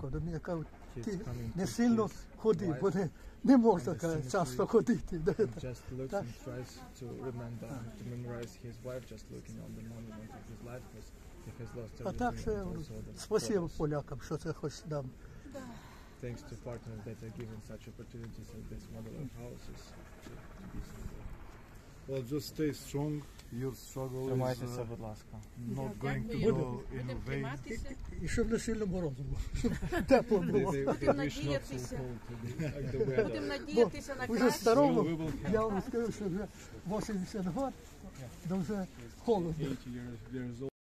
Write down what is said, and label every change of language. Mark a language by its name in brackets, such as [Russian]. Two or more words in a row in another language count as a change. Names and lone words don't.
[Ukrainian] До мене кажуть, ти не сильно ходи, бо не можна часто ходити. А так ще спасибо полякам, що це хоч нам. [English] Thanks to partners that are giving such opportunities in this modular houses to be somewhere. Well, just stay strong. Your struggle [Ukrainian] Тримайтеся, будь ласка. [English] not going to go in vain. [Ukrainian] І щоб не сильно морозно було, щоб тепло було. Будемо надіятися на Вже краще. старому, я вам скажу, що вже 80 років, то вже холодно.